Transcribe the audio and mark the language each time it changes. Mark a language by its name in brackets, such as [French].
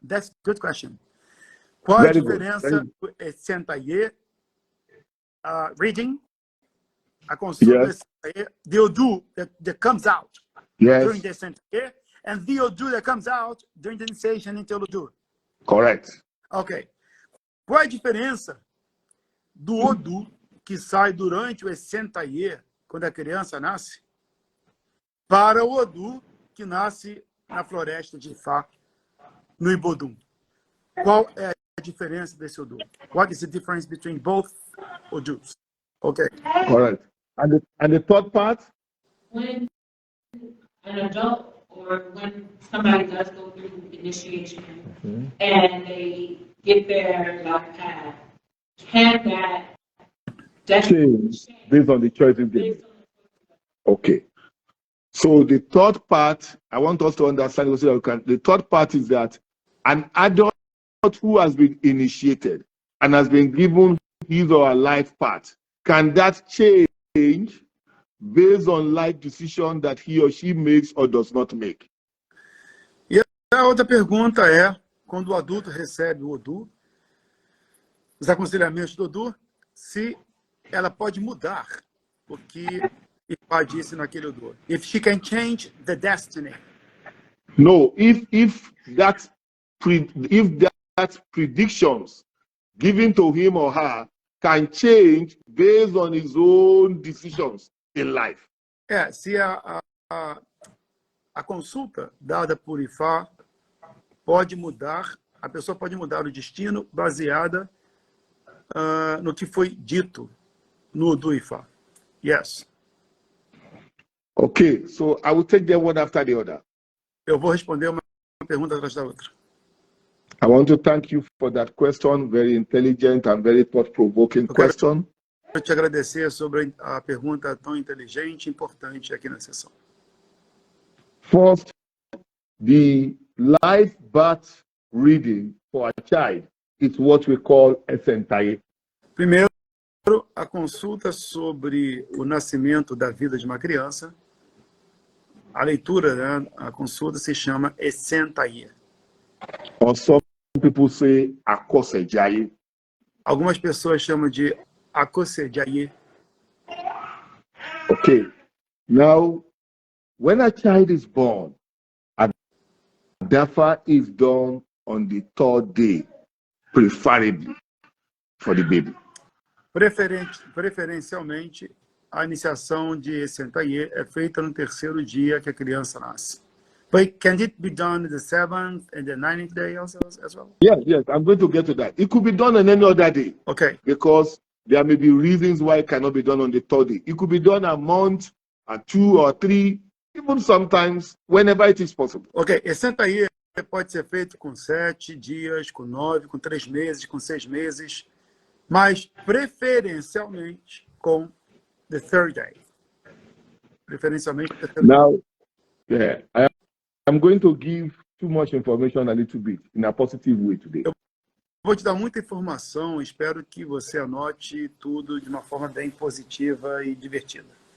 [English] That's a good question. [Portuguese] Qual a [English] Very good. [Portuguese] diferença do sentaye, reading, a consulta [English] Yes. the Odu that comes out during Yes, the sentaye, and the Odu that comes out during the initiation into Odu? correct. Ok. [Portuguese] Qual a diferença do Odu que sai durante o sentaye, quando a criança nasce, para o Odu que nasce na floresta de Ifá, no Ibodum? Qual é a diferença desse Odu? [English] What is the difference between both Odus? Okay. Correct. And the third part? When an adult or when somebody does go through initiation and they get their life path, can that Change based on the choices they make. Okay. So the third part, I want us to understand, the third part is that an adult who has been initiated and has been given his or her life path, can that change based on life decision that he or she makes or does not make? [Portuguese] E a outra pergunta é, quando o adulto recebe o Odu, os aconselhamentos do Odu, se ela pode mudar o que Ifá disse naquele Odu. [English] If she can change the destiny. No, if that predictions given to him or her can change based on his own decisions in life. [Portuguese] Se a consulta dada por Ifá pode mudar, a pessoa pode mudar o destino baseada no que foi dito no Odu Ifá. [English] Yes. Okay, so I will take them one after the other. [Portuguese] Eu vou responder uma pergunta atrás da outra. [English] I want to thank you for that question, very intelligent and very thought-provoking question. [Portuguese] Eu te agradecer sobre a pergunta tão inteligente e importante aqui na sessão. [English] First, the life birth reading for a child is what we call a sentaye. [Portuguese] Primeiro, a consulta sobre o nascimento da vida de uma criança, a leitura, né, a consulta se chama sentaye. [English] Or some people say akosejaye. [Portuguese] Algumas pessoas chamam de akosejaye. [English] Okay. Now, when a child is born, a dafa is done on the third day, preferably for the baby. [Portuguese] Preferencialmente, a iniciação de sentaye é feita no terceiro dia que a criança nasce. [English] But can it be done the 7th and the 9th day also as well? Yes, I'm going to get to that. It could be done on any other day. Okay. Because there may be reasons why it cannot be done on the third day. It could be done a month, or 2 or 3, even sometimes, whenever it is possible. [Portuguese] Ok, sentaye pode ser feito com 7 dias, com 9, com 3 meses, com 6 meses, mas preferencialmente com [English] the third day. Preferencialmente the third day. Now, yeah, I'm going to give too much information a little bit in a positive way today. [Portuguese] Eu vou te dar muita informação, espero que você anote tudo de uma forma bem positiva e divertida.